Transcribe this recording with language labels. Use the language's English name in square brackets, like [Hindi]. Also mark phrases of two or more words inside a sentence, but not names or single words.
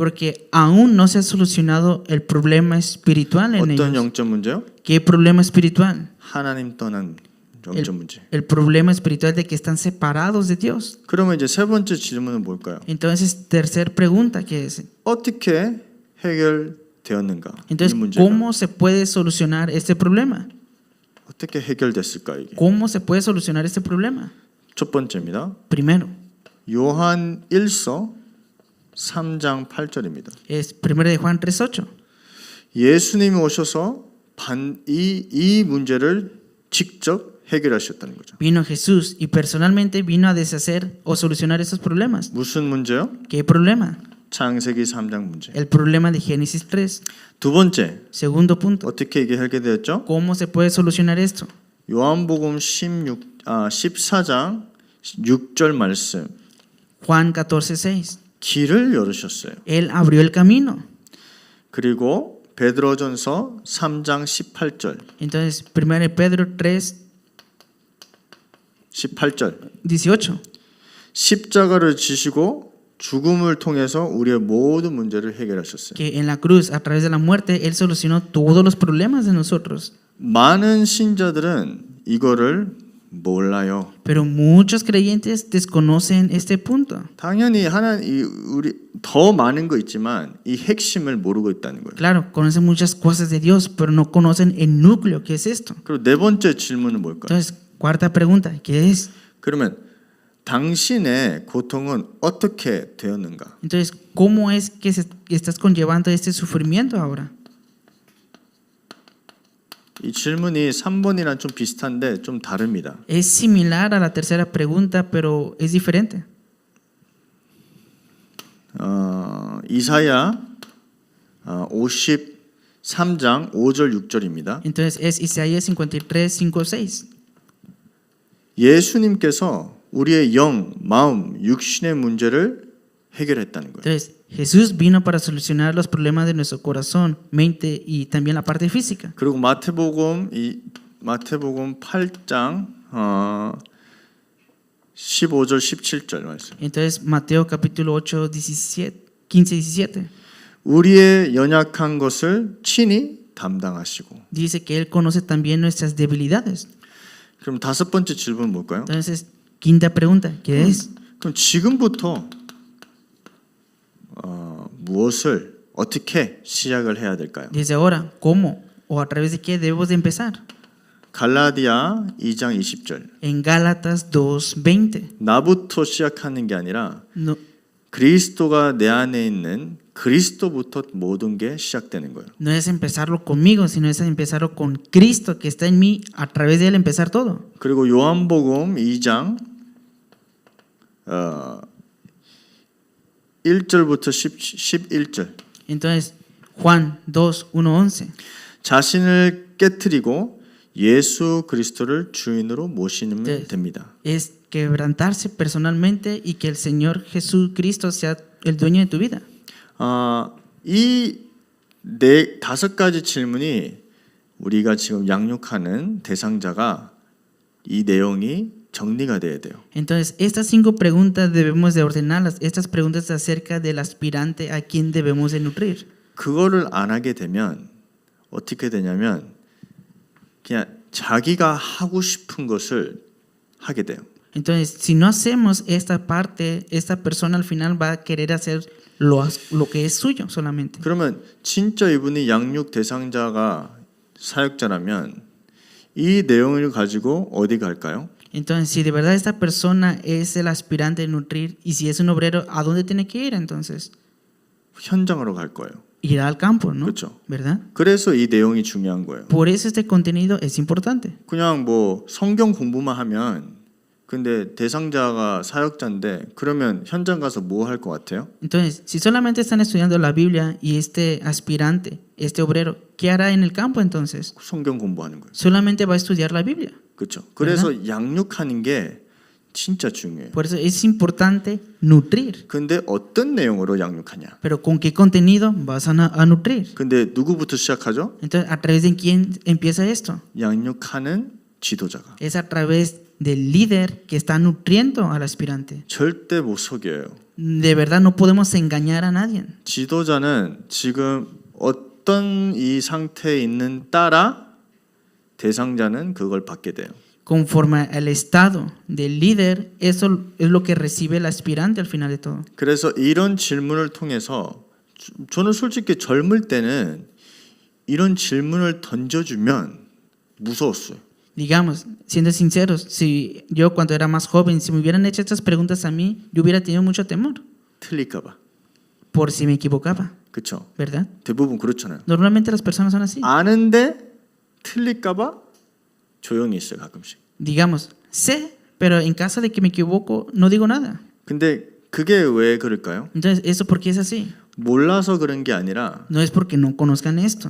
[Spanish] Porque aún no se ha solucionado el problema espiritual en [Korean] 어떤 [Spanish] ellos. [Korean] 영적 문제요? [Spanish] ¿Qué problema espiritual? [Korean] 하나님 떠난 영적 문제. [Spanish] el problema espiritual de que están separados de Dios. [Korean] 그러면 이제 세 번째 질문은 뭘까요? [Spanish] Entonces, tercer pregunta que es, [Korean] 어떻게 해결되었는가? 이 [Spanish] entonces, [Korean] 문제가 [Spanish] ¿cómo se puede solucionar este problema? [Korean] 어떻게 해결됐을까 이게? [Spanish] ¿Cómo se puede solucionar este problema? [Korean] 첫 번째입니다. [Spanish] Primero, [Korean] 요한 1서 3장 8절입니다. [Spanish] es 1 de Juan 3:8. [Korean] 예수님이 오셔서 이 문제를 직접 해결하셨다는 거죠. [Spanish] Vino Jesús y personalmente vino a deshacer o solucionar esos problemas. [Korean] 무슨 문제요? [Spanish] ¿Qué problema? [Korean] 창세기 3장 문제. [Spanish] El problema de Génesis 3. [Korean] 두 번째, [Spanish] Segundo punto, [Korean] 어떻게 이게 해결되었죠? [Spanish] ¿cómo se puede solucionar esto? [Korean] 요한복음 14장 6절 말씀. [Spanish] Juan 14:6. [Korean] 길을 열으셨어요. [Spanish] Él abrió el camino. [Korean] 그리고 베드로전서 3장 18절. [Spanish] Entonces, 1 de Pedro 3:18. [Korean] 18절. 십자가를 지시고 죽음을 통해서 우리의 모든 문제를 해결하셨어요. [Spanish] Que en la cruz, a través de la muerte, Él solucionó todos los problemas de nosotros. [Korean] 많은 신자들은 이거를 몰라요. [Spanish] Pero muchos creyentes desconocen este punto. [Korean] 당연히 우리 더 많은 거 있지만 이 핵심을 모르고 있다는 거예요. [Spanish] Claro, conocen muchas cosas de Dios, pero no conocen el núcleo que es esto. [Korean] 그리고 네 번째 질문은 뭘까요? [Spanish] Entonces, cuarta pregunta, ¿qué es? [Korean] 그러면 당신의 고통은 어떻게 되었는가? [Spanish] Entonces, ¿cómo es que estás conllevando este sufrimiento ahora? [Korean] 이 질문이 3번이랑 좀 비슷한데 좀 다릅니다. [Spanish] Es similar a la tercera pregunta, pero es diferente. [Korean] 이사야 53장 5절 6절입니다. [Spanish] Entonces, es Isaías 53, 5, 6. [Korean] 예수님께서 우리의 영, 마음, 육신의 문제를 해결했다는 거예요. [Spanish] Entonces, Jesús vino para solucionar los problemas de nuestro corazón, mente y también la parte física. [Korean] 그리고 마태복음 8장 15절 17절 말씀. [Spanish] Entonces, Mateo capítulo 8, 17, 15, 17. [Korean] 우리의 연약한 것을 친히 담당하시고. [Spanish] Dice que Él conoce también nuestras debilidades. [Korean] 그럼 다섯 번째 질문은 뭘까요? [Spanish] Entonces, quinta pregunta, ¿qué es? [Korean] 그럼 지금부터 무엇을 어떻게 시작을 해야 될까요? [Spanish] Desde ahora, ¿cómo o a través de qué debemos de empezar? [Korean] 갈라디아 2장 20절. [Spanish] En Gálatas 2:20. [Korean] 나부터 시작하는 게 아니라 [Spanish] No, [Korean] 그리스도가 내 안에 있는 그리스도부터 모든 게 시작되는 거예요. [Spanish] no es empezarlo conmigo, sino es empezarlo con Cristo que está en mí, a través de Él empezar todo. [Korean] 그리고 요한복음 2장 1절부터 11절. [Spanish] Entonces, Juan 2, 1, 11. [Korean] 자신을 깨트리고 예수 그리스도를 주인으로 모시면 네. 됩니다. [Spanish] Es quebrantarse personalmente y que el Señor Jesucristo sea el dueño de tu vida. [Korean] 이 다섯 가지 질문이 우리가 지금 양육하는 대상자가 이 내용이 정리가 돼야 돼요. [Spanish] Entonces, estas 5 preguntas debemos de ordenarlas. Estas preguntas acerca del aspirante a quien debemos de nutrir. [Korean] 그거를 안 하게 되면 어떻게 되냐면 그냥 자기가 하고 싶은 것을 하게 돼요. [Spanish] Entonces, si no hacemos esta parte, esta persona al final va a querer hacer lo que es suyo solamente. [Korean] 그러면 진짜 이분이 양육 대상자가 사역자라면 이 내용을 가지고 어디 갈까요? [Spanish] Entonces, si de verdad esta persona es el aspirante de nutrir y si es un obrero, ¿a dónde tiene que ir entonces? [Korean] 현장으로 갈 거예요. [Spanish] Irá al campo, ¿no? [Korean] 그렇죠. [Spanish] ¿Verdad? [Korean] 그래서 이 내용이 중요한 거예요. [Spanish] Por eso este contenido es importante. [Korean] 그냥 뭐 성경 공부만 하면 근데 대상자가 사역자인데 그러면 현장 가서 뭐 할 것 같아요? [Spanish] Entonces, si solamente están estudiando la Biblia y este aspirante, este obrero, ¿qué hará en el campo entonces? [Korean] 성경 공부하는 거예요. [Spanish] Solamente va a estudiar la Biblia. [Korean] 그렇죠. 그래서 양육하는 게 진짜 중요해요. [Spanish] Por eso es importante nutrir. [Korean] 근데 어떤 내용으로 양육하냐? [Spanish] Pero ¿con qué contenido vas a nutrir? [Korean] 근데 누구부터 시작하죠? [Spanish] Entonces, ¿a través de quién empieza esto? [Korean] 양육하는 지도자가. [Spanish] Es a través del líder que está nutriendo al aspirante. [Korean] 절대 못 속여요. [Spanish] De verdad no podemos engañar a nadie. [Korean] 지도자는 지금 어떤 이 상태에 있는 따라 대상자는 그걸 받게 돼요. [Spanish] conforme al estado del líder, eso es lo que recibe el aspirante al final de todo. [Korean] 그래서 이런 질문을 통해서 저는 솔직히 젊을 때는 이런 질문을 던져주면 무서웠어요. [Spanish] Digamos, siendo sinceros, si yo cuando era más joven, si me hubieran hecho estas preguntas a mí, yo hubiera tenido mucho temor [Korean] 틀릴까봐. [Spanish] por si me equivocaba, [Korean] 그렇죠. [Spanish] ¿verdad? [Korean] 대부분 그렇잖아요. [Spanish] Normalmente las personas son así. [Korean] 아는데 틀릴까봐 조용히 있어요 가끔씩. [Spanish] Digamos, sé, pero en caso de que me equivoco, no digo nada. [Korean] 근데 그게 왜 그럴까요? [Spanish] Entonces, ¿eso por qué es así? [Korean] 몰라서 그런 게 아니라 [Spanish] No es porque no conozcan esto,